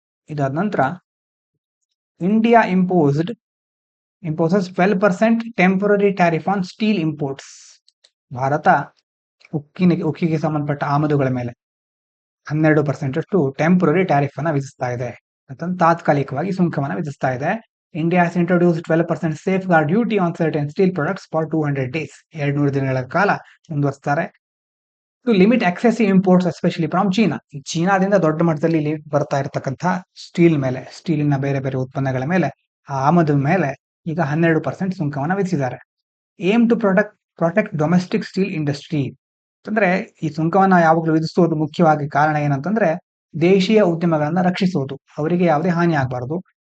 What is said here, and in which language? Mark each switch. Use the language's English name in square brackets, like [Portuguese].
[Kannada] ಇದಾದ ನಂತರ [English] India imposes 12% temporary tariff on steel imports. [Kannada] Bharat ಉಕ್ಕಿಗೆ ಸಂಬಂಧಪಟ್ಟ ಆಮದುಗಳ ಮೇಲೆ 12% ಅಷ್ಟು ಟೆಂಪರರಿ ಟ್ಯಾರಿಫ್ ಅನ್ನ ವಿಧಿಸ್ತಾ ಇದೆ, ಅಂತ ತಾತ್ಕಾಲಿಕವಾಗಿ ಸುಂಕವನ್ನ ವಿಧಿಸ್ತಾ ಇದೆ. [English] India has introduced 12% safeguard duty on certain steel products for 200 days. [Kannada] 200 ದಿನಗಳ ಕಾಲ ಮುಂದುವರಿಸ್ತಾರೆ. [English] To limit excessive imports especially from China. [Kannada] ಚೀನಾದಿಂದ ದೊಡ್ಡ ಮಟ್ಟದಲ್ಲಿ ಇಲ್ಲಿ ಬರ್ತಾ ಇರತಕ್ಕಂಥ ಸ್ಟೀಲಿನ ಬೇರೆ ಬೇರೆ ಉತ್ಪನ್ನಗಳ ಮೇಲೆ, ಆ ಆಮದು ಮೇಲೆ ಈಗ 12% ಸುಂಕವನ್ನ ವಿಧಿಸಿದ್ದಾರೆ. [English] Aim to protect domestic steel industry. [Kannada] ಅಂತಂದ್ರೆ ಈ ಸುಂಕವನ್ನ ಯಾವಾಗಲೂ ವಿಧಿಸೋದು ಮುಖ್ಯವಾಗಿ ಕಾರಣ ಏನಂತಂದ್ರೆ ದೇಶೀಯ ಉದ್ಯಮಗಳನ್ನ ರಕ್ಷಿಸೋದು, ಅವರಿಗೆ ಯಾವುದೇ ಹಾನಿ ಆಗಬಾರದು.